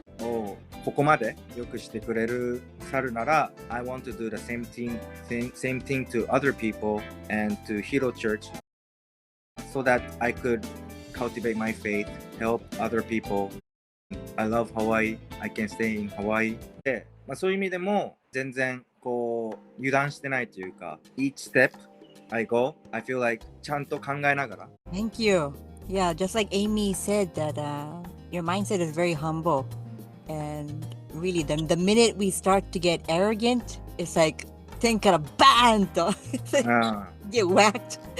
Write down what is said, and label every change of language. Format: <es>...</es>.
<ja>ここまでよくしてくれる猿なら</ja> <en>I want to do the same thing to other people and to Hilo Church so that I could cultivate my faith, help other people. I love Hawaii. I can stay in Hawaii.</en> <ja>で、そういう意味でも全然こう油断してないというか</ja> <en>each step I go, I feel like</en> <ja>ちゃんと考えながら</ja> <en>Thank you. Yeah, just like Aimee said that your mindset is very humble. And really, the minute we start to get arrogant, it's like, think of bang! Get whacked.</en>